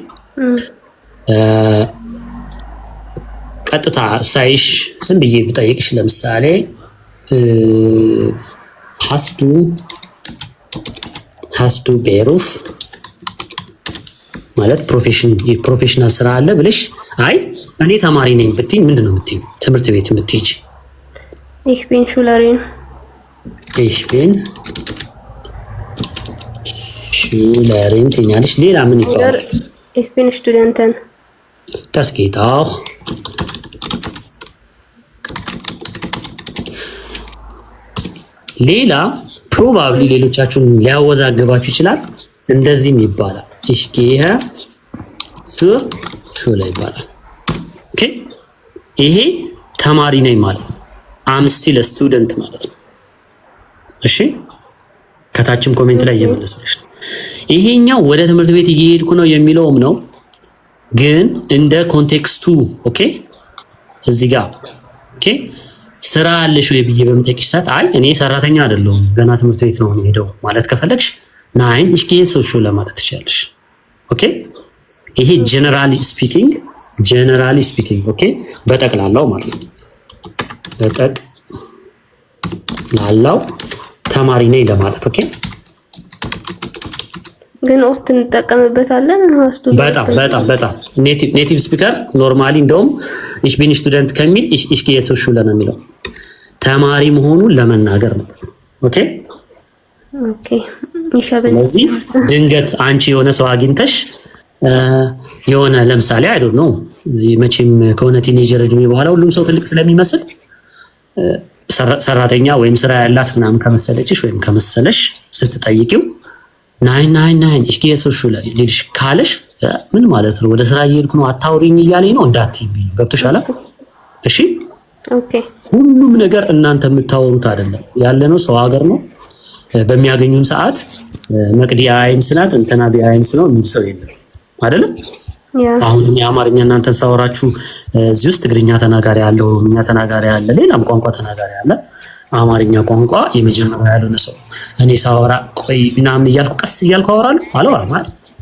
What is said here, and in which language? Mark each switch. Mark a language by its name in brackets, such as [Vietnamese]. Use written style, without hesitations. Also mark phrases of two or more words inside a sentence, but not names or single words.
[Amharic] ቀጥታ ሳይሽ ዝም ብዬ ብጠይቅሽ ለምሳሌ [German] hast du Beruf [Amharic] ማለት ፕሮፌሽናል ስራ አለ ብለሽ አይ እኔ ተማሪ ነኝ ብትይ ምንድን ነው የምትይው? ትምህርት ቤት የምትሄጂ [German] ich bin Schülerin [Amharic] ትኛለሽ። ሌላ ምን ይባላል? [German] ich bin Studentin das geht auch [Amharic] ሌላ ፕሮባብሊ ሌሎቻችሁን ሊያወዛግባችሁ ይችላል። እንደዚህም ይባላል [German] ich gehe zur Schule [Amharic] ይባላል። ኦኬ ይሄ ተማሪ ነኝ ማለት ነው። [English] I'm still a student [Amharic] ማለት ነው። እሺ ከታችም ኮሜንት ላይ እየመለሱልሽ ነው። ይሄኛው ወደ ትምህርት ቤት እየሄድኩ ነው የሚለውም ነው፣ ግን እንደ ኮንቴክስቱ ኦኬ እዚህ ጋር ኦኬ ስራ አለሽ ወይ ብዬ በምጠይቅሽ ሰዓት አይ እኔ ሰራተኛ አይደለሁም ገና ትምህርት ቤት ነው የምሄደው ማለት ከፈለግሽ [German] Nein ich gehe zur Schule [Amharic] ማለት ትችላለሽ። ኦኬ ይሄ [English] generally speaking [Amharic] ኦኬ በጠቅላላው ማለት ነው። በጠቅላላው ተማሪ ነኝ ለማለት ኦኬ። ግን ኦፍት እንጠቀምበታለን። በጣም [English] native speaker normally [Amharic] እንደውም [German] ich bin Student [Amharic] ከሚል [German] ich gehe zur Schule [Amharic] ነው የሚለው ተማሪ መሆኑን ለመናገር ነው። ኦኬ ስለዚህ ድንገት አንቺ የሆነ ሰው አግኝተሽ የሆነ ለምሳሌ [English] I don't know [Amharic] መቼም ከሆነ ቲኔጀር እድሜ በኋላ ሁሉም ሰው ትልቅ ስለሚመስል ሰራተኛ ወይም ስራ ያላት ምናምን ከመሰለችሽ ወይም ከመሰለሽ ስትጠይቂው [German] Nein ich gehe zur Schule [Amharic] ልልሽ ካለሽ ምን ማለት ነው? ወደ ስራ እየሄድኩ ነው አታውሪኝ እያለኝ ነው እንዳትይኝ። ገብቶሻል? እሺ ኦኬ ሁሉም ነገር እናንተ የምታወሩት አይደለም። ያለነው ሰው ሀገር ነው። በሚያገኙን ሰዓት መቅዲ አይንስ ናት እንትና ቢአይንስ ነው የሚል ሰው የለም አይደለም። አሁን የአማርኛ እናንተን ሳወራችሁ እዚህ ውስጥ ትግርኛ ተናጋሪ አለ፣ ኦሮምኛ ተናጋሪ አለ፣ ሌላም ቋንቋ ተናጋሪ አለ። አማርኛ ቋንቋ የመጀመሪያ ያልሆነ ሰው እኔ ሳወራ ቆይ ምናምን እያልኩ ቀስ እያልኩ አወራለሁ አለዋል ማለት